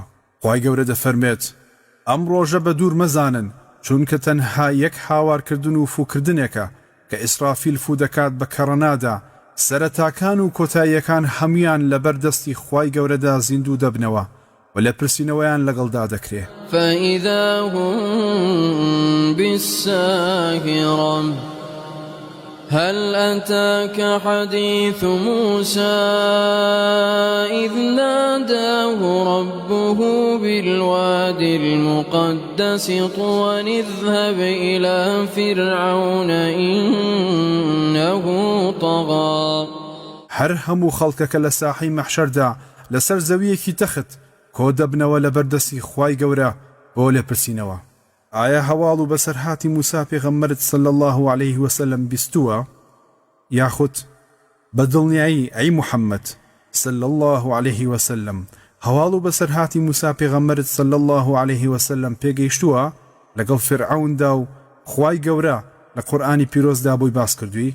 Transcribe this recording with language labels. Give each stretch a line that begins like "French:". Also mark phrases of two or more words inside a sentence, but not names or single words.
Central Kurdish: خوای گەورە دەفەرمێت ئەم ڕۆژە بە دوور مەزانن چونکە تەنها یەک هاوارکردن و فووکردنێکە کە ئیسرافیل فوو دەکات بە کەڕەنادا سەرەتاکان و کۆتاییەکان هەمویان لەبەر دەستی خوای گەورەدا زیندوو دەبنەوە و لە پرسینەوەیان لەگەڵدا دەکرێ.
Arabic: فإذا هم بالساهرة هل أتاك حديث موسى إذ ناداه ربه بالوادي المقدس طوى اذهب إلى فرعون إنه طغى.
Central Kurdish: هەر هەموو خەڵکەکە لە ساحەی مەحشەردا لەسەر زەویەکی تەخت کۆ دەبنەوە لە بەردەستی خوای گەورە بۆ لێ پرسینەوە ئایا هەواڵ و بەسەرهاتی موسا پێغەمبەرت
Arabic: صلی الله عليه وسلم
Central Kurdish: بیستووە یاخود بەدڵنیایی ئەی محەممەد
Arabic: صلی الله عليه وسلم
Central Kurdish: هەواڵ و بەسەرهاتی موسا پێغەمبەرت
Arabic: صلی الله عليه وسلم
Central Kurdish: پێگەیشتووە لەگەڵ فرعوندا و خوای گەورە لە قورئانی پیرۆزدا بۆی باس کردووی؟